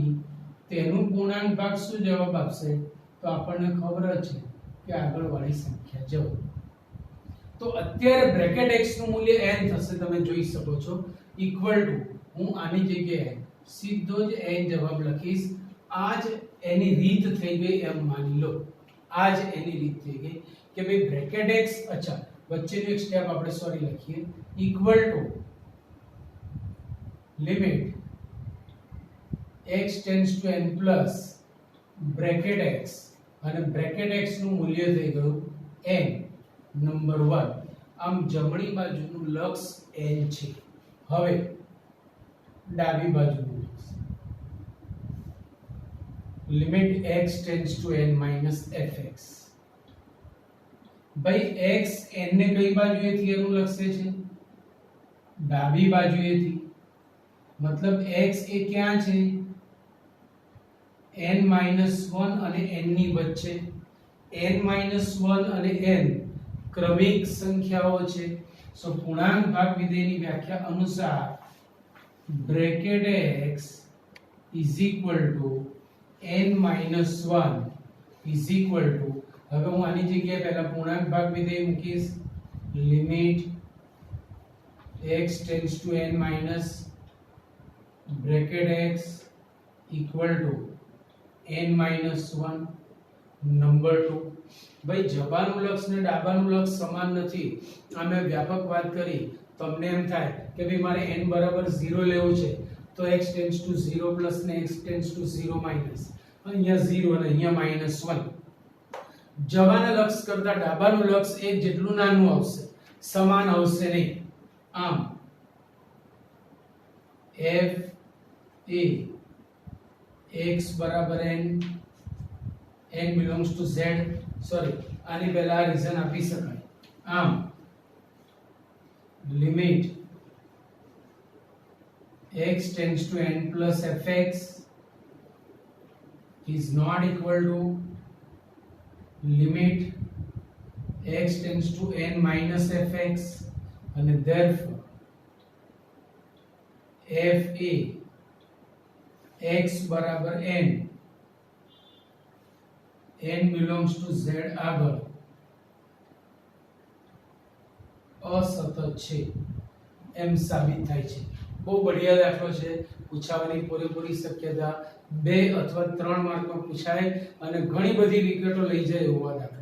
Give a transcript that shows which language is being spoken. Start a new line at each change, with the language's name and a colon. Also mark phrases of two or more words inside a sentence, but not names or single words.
Gujarati: તેનું પૂર્ણાંક ભાગ શું જવાબ આપશે તો આપણને ખબર છે કે આગળવાળી સંખ્યા જવાબ તો અત્યારે બ્રેકેટ x નું મૂલ્ય n થશે તમે જોઈ શકો છો
English: equal to
Gujarati: હું આની જગ્યાએ સીધો જ n જવાબ લખીશ આ જ એની રીત થઈ ગઈ એમ માની લો આ જ એની રીત થઈ ગઈ કે ભાઈ બ્રેકેટ x અચ્છા વચ્ચેનો એક સ્ટેપ આપણે સોરી લખીએ
English: equal to
Gujarati: લિમિટ
English: x tends to n plus bracket x
Gujarati: અને
English: bracket x
Gujarati: નું મૂલ્ય થઈ ગયું n નંબર 1 આમ જમણી બાજુનું લક્ષ n છે હવે ડાબી બાજુનું લક્ષ લિમિટ
English: x tends to n minus fx
Gujarati: ભાઈ x n ને કઈ બાજુએથી અનુલક્ષે છે ડાબી બાજુએથી मतलब x એ ક્યાં છે n - 1 અને n ની વચ્ચે n - 1 અને n ક્રમિક સંખ્યાઓ છે સો પૂર્ણાંક ભાગ વિધેયની વ્યાખ્યા અનુસાર
English: bracket x is equal to n
Gujarati: - 1
English: is equal to
Gujarati: હવે હું આની જગ્યાએ પહેલા પૂર્ણાંક ભાગ વિધેય મૂકીશ લિમિટ
English: x tends to n minus bracket x equal to n minus 1
Gujarati: નંબર 2 ભાઈ જબાનું લક્ષ ને ડાબાનું લક્ષ સમાન નથી આ મેં વ્યાપક વાત કરી તમને એમ થાય કે ભાઈ મારે n બરાબર 0 લેવું છે તો
English: x tends to 0 plus
Gujarati: ને
English: x tends to 0 minus
Gujarati: અહીંયા 0 અને અહીંયા -1 જવાના લક્ષ કરતા ડાબાનું લક્ષ એક જેટલું નાનું આવશે સમાન આવશે નહીં આમ f a x બરાબર
English: n n belongs to z sorry
Gujarati: આની પહેલા રીઝન આપી શકાય આમ
English: લિમિટ x tends to n plus fx is not equal to limit x tends to n minus fx and therefore f a x बराबर n n belongs to z આગળ
Gujarati: અસતત છે એમ સાબિત થાય છે બહુ બઢિયા દાખલો છે પૂછાવાની પૂરેપૂરી શક્યતા 2 અથવા 3 માર્કમાં પૂછાય અને ઘણી બધી વિકેટો લઈ જાય એવો આ દાખલો.